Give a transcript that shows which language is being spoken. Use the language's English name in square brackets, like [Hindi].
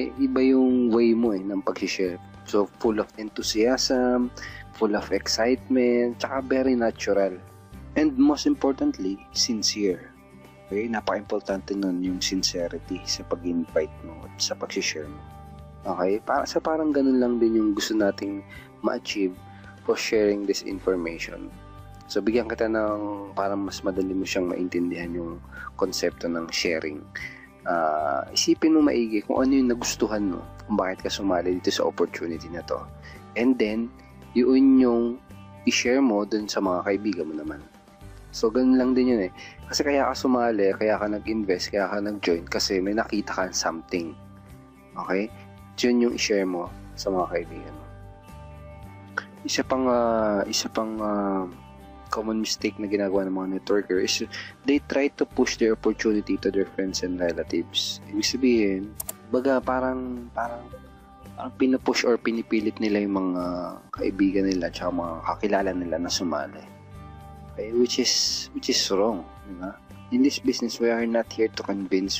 [Filipino] Iba yung way mo eh, ng pag-share. [English] So, full of enthusiasm, full of excitement, tsaka very natural. And most importantly, sincere. [Filipino] Okay? Napaka-importante nun yung sincerity sa pag-invite mo at sa pag-share mo. Okay? Parang ganun lang din yung gusto nating ma-achieve for sharing this information. So, bigyan kita ng parang mas madali mo siyang maintindihan yung konsepto ng sharing. Isipin mo maigi kung ano yung nagustuhan mo, kung bakit ka sumali dito sa opportunity na to. And then, yun yung i-share mo dun sa mga kaibigan mo naman. So, ganun lang din yun eh. Kasi kaya ka sumali, kaya ka nag-invest, kaya ka nag-join kasi may nakita ka something. Okay? Yun yung i-share mo sa mga kaibigan mo. Isa pang [English] common mistake [Filipino] na ginagawa ng mga [English] networker is they try to push their opportunity to their friends and relatives. [Filipino] Ibig sabihin, parang pinupush or pinipilit nila yung mga kaibigan nila at mga kakilala nila na sumali. [English] Okay? Which is wrong. Diba? In this business, we are not here to convince.